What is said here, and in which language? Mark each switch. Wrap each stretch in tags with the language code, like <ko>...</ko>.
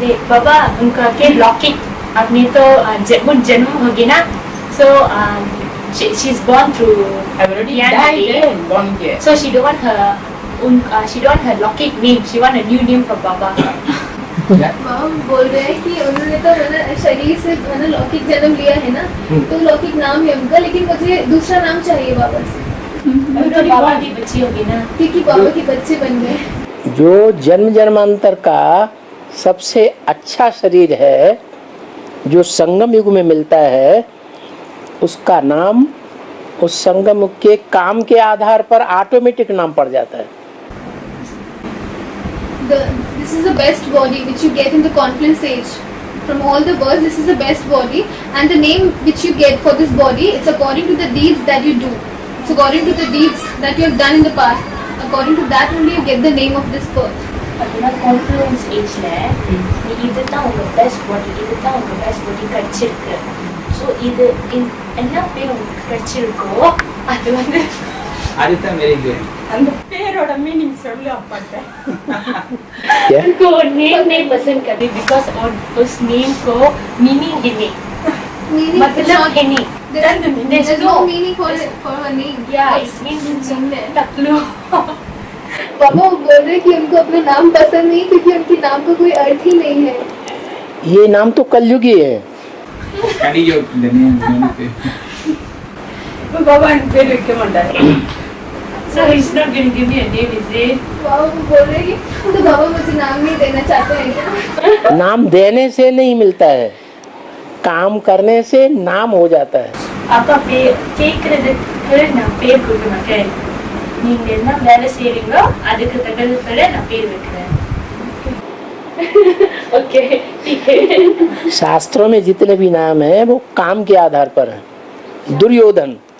<hi>बाबा उनका के लॉकिट अपने तो जन्म हो गया ना,</hi> <en>so she's born through already died, born here. So she don't want her Lockit name, she want a new name for Baba.</en> <hi>माम बोल रहे हैं कि उन्होंने तो शरीर से लौकिक जन्म लिया है ना, तो लौकिक नाम है उनका, लेकिन मुझे दूसरा नाम चाहिए बाबा से, बाबा की बच्ची होगी ना, क्योंकि बाबा के बच्चे बन गए। जो जन्म जन्मांतर का सबसे अच्छा शरीर है, जो संगम युग में मिलता है, उसका नाम उस संगम युग के काम के आधार पर ऑटोमेटिक नाम पड़ जाता है।</hi> <en>This is the best body which you get in the confluence stage. From all the births, this is the best body, and the name which you get for this body, it's according to the deeds that you do. It's according to the deeds that you have done in the past. According to that only you get the name of this birth.</en> <ta>அப்படின்னா confidence ஏஜ்ல நீ இதுதான் உங்க best பாடி, இதுதான் உங்க best பாடி கிடைச்சிருக்கு, so இது என்ன பேர் உங்களுக்கு கிடைச்சிருக்கோ அது வந்து அதுதான் வெரி குட்। அந்த பேரோட மீனிங் சொல்லு அப்பாட்ட।</ta> <hi>उनको नेम नहीं पसंद करती बिकॉज उस नेम को मीनिंग ही नहीं, मतलब है नहीं,</hi> <en>There's no meaning for her name. Yeah, it means टकलू।</en> <hi>बाबा वो बोल रहे कि उनको अपना नाम पसंद नहीं, क्योंकि उनके नाम का कोई अर्थ ही नहीं है। ये नाम तो कलयुगी है। कड़ी जो दुनिया पे</hi> <ta>बाबा इन பேர் வைக்க மாட்டாரு।</ta> <en>So he's not going to give me a name, is it?</en> <hi>बाबा वो बोल रहे कि तो बाबा मुझे नाम नहीं देना चाहते हैं क्या? नाम देने से नहीं मिलता है, काम करने से नाम हो जाता है।</hi> <ta>அப்பா கேட்கறதுக்கு நான் பேர் கொடுக்க மாட்டேன், நீங்க என்ன வேலை செய்றீங்களோ அதுக்கு தகுந்தபடி நான் பேர் வைக்கிறேன்।</ta> <hi>ओके ठीक है। शास्त्रों में जितने भी नाम हैं वो काम के आधार पर हैं। दुर्योधन</hi>